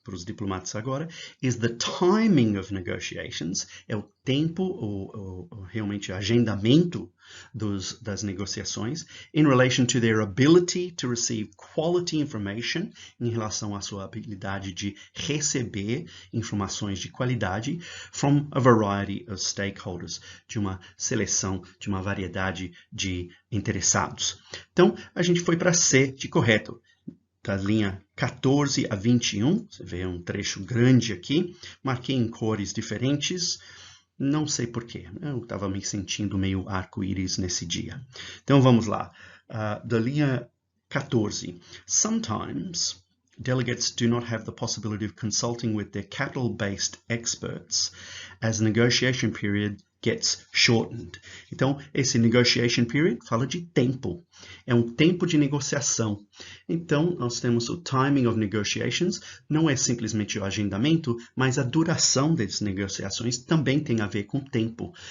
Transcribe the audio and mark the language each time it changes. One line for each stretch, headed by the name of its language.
Portuguese: para os diplomatas agora,
English: is the timing of negotiations,
Portuguese: é o tempo, realmente o agendamento das negociações,
English: in relation to their ability to receive quality information,
Portuguese: em relação à sua habilidade de receber informações de qualidade,
English: from a variety of stakeholders,
Portuguese: de uma seleção, de uma variedade de interessados. Então, a gente foi para C de correto. Da linha 14 a 21, você vê um trecho grande aqui, marquei em cores diferentes, não sei porquê, eu estava me sentindo meio arco-íris nesse dia. Então vamos lá, da linha 14,
English: sometimes delegates do not have the possibility of consulting with their capital-based experts as the negotiation period gets shortened.
Portuguese: Então, esse negotiation period fala de tempo. É um tempo de negociação. Então, nós temos o
English: timing of negotiations,
Portuguese: não é simplesmente o agendamento, mas a duração das negociações também tem a ver com tempo.